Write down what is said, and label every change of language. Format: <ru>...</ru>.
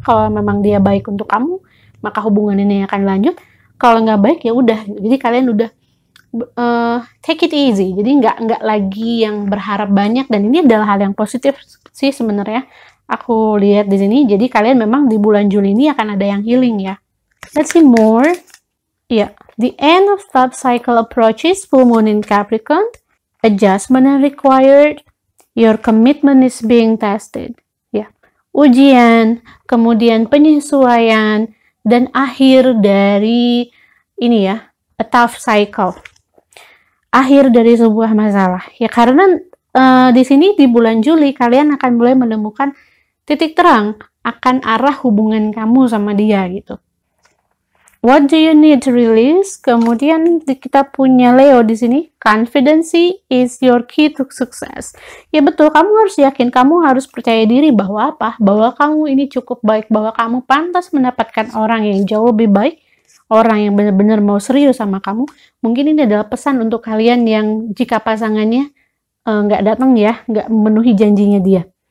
<id>Kalau memang dia baik untuk kamu, maka hubungan ini akan lanjut. Kalau nggak baik ya udah. Jadi kalian udah take it easy. Jadi nggak lagi yang berharap banyak, dan ini adalah hal yang positif sih sebenarnya. Aku lihat di sini. Jadi kalian memang di bulan Juli ini akan ada yang healing ya.</id> <en>Let's see more. Yeah, the end of love cycle approaches, full moon in Capricorn. Adjustment is required. Your commitment is being tested.</en> <id>Yeah, ujian, kemudian penyesuaian, dan akhir dari ini ya,</id> <en>a tough cycle.</en> <id>Akhir dari sebuah masalah. Ya karena di sini di bulan Juli kalian akan mulai menemukan titik terang akan arah hubungan kamu sama dia gitu.</id> <en>What do you need to release?</en> <id>Kemudian kita punya Leo di sini.</id> <en>Confidence is your key to success.</en> <id>Ya betul, kamu harus yakin, kamu harus percaya diri bahwa apa? Bahwa kamu ini cukup baik, bahwa kamu pantas mendapatkan orang yang jauh lebih baik, orang yang benar-benar mau serius sama kamu. Mungkin ini adalah pesan untuk kalian yang jika pasangannya nggak datang ya, nggak memenuhi janjinya dia.</id>